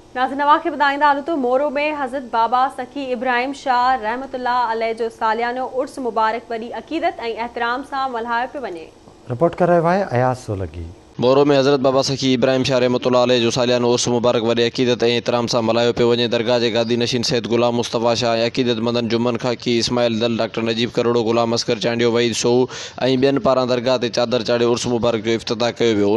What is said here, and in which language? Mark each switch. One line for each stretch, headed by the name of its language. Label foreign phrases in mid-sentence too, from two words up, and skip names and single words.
Sindhi: नाज़ नवा के ॿुधाईंदा हलूं तो मोरो में हज़रत बाबा सखी इब्राहिम शाह रहमतुल्लाह अलैह जो सालियानो उर्स मुबारक वॾी अक़ीदत ऐं एहतराम सां मल्हायो पियो वञे।
Urdu: رپورٹ کر رہے ہیں ایاز سولگی.
Sindhi: मोरो में हज़रत बाबा सखी इब्राहिम शाह रहमतुल्लाह अलैह जो सालियानो उर्स मुबारक वॾे अक़ीदत ऐं एहतराम सां मल्हायो पियो वञे। दरगाह जे गादी नशीन सैयद गुलाम मुस्तफ़ा शाह ऐं अक़ीदत मंदन जुम्मन खाकी इस्माइल दल डॉक्टर नजीब करोड़ो गुलाम असकर चांडियो वहीद सोऊ ऐं ॿियनि पारां दरगाह ते चादर चाढ़े उर्स मुबारक जो इफ़्तिताह कयो वियो।